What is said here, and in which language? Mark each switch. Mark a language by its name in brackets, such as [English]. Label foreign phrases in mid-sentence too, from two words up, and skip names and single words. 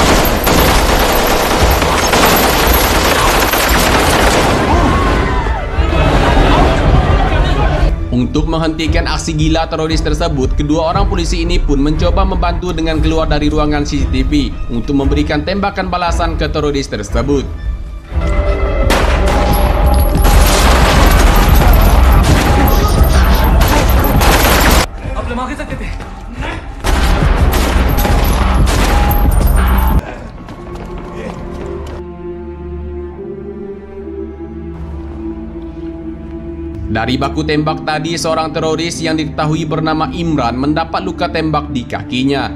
[Indonesian] Untuk menghentikan aksi gila teroris tersebut, kedua orang polisi ini pun mencoba membantu dengan keluar dari ruangan CCTV untuk memberikan tembakan balasan ke teroris tersebut. [Hindi] आप लोग मार सकते थे। [Indonesian] Dari baku tembak tadi, seorang teroris yang diketahui bernama Imran mendapat luka tembak di kakinya.